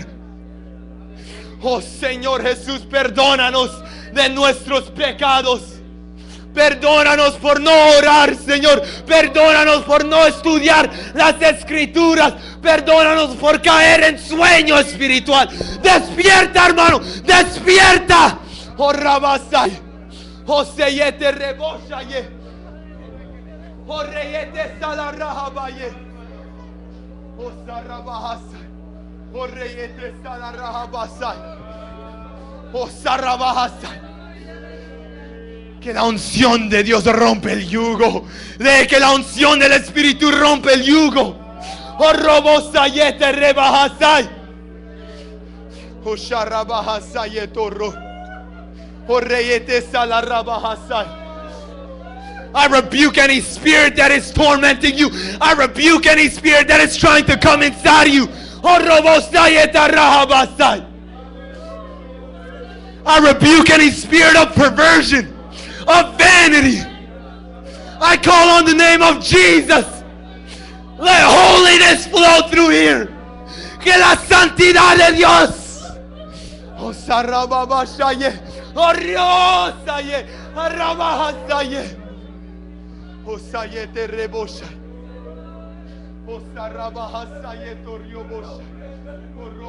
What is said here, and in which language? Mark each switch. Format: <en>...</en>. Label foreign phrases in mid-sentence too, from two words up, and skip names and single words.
<es>Oh Señor Jesús, perdónanos de nuestros pecados. Perdónanos por no orar, Señor. Perdónanos por no estudiar las Escrituras. Perdónanos por caer en sueño espiritual. Despierta, hermano, despierta. Oh Rabasai, oh Seyete Reboshaye, oh Reyete Salarahabaye, oh Sarabahasai, oh Reyete Salarahabasai, oh Sarabahasai. Que la unción de Dios rompe el yugo. De que la unción del Espíritu rompe el yugo. Oh Robosayete Rebahasai, oh Sharabahasai Torro, oh Reyete Salarabahasai.</es> <en>I rebuke any spirit that is tormenting you. I rebuke any spirit that is trying to come inside you. Oh Robosayete Rahabasai. I rebuke any spirit of perversion, of vanity. I call on the name of Jesus. Let holiness flow through here.</en> <es>Que la santidad de Dios. Oh Sarababashaye, oh Riosaye, Arabahasaye, oh Sayete Rebosha, oh Sarabahasaye Toriobosha, oh</es>